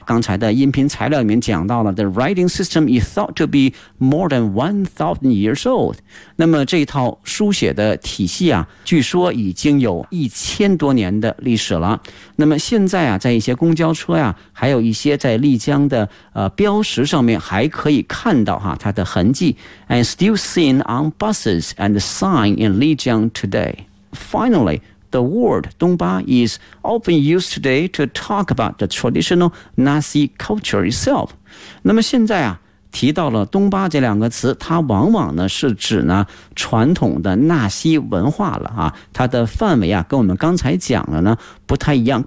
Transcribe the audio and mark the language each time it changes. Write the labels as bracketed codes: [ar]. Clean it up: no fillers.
[zh] 刚才的音频材料里面讲到了 [en] The writing system is thought to be more than 1,000 years old。 [zh] 那么这套书写的体系啊据说已经有1000多年的历史了。那么现在啊在一些公交车啊还有一些在丽江的标识上面还可以看到啊它的痕迹。 [en] And still seen on buses and sign in Lijiang today. Finally,The word 东巴 is often used today to talk about the traditional Nasi culture itself. [zh] 那么现在啊，提到了东巴这两个词，它往往呢是指呢传统的纳西文化了啊。它的范围啊，跟我们刚才讲的呢不太一样。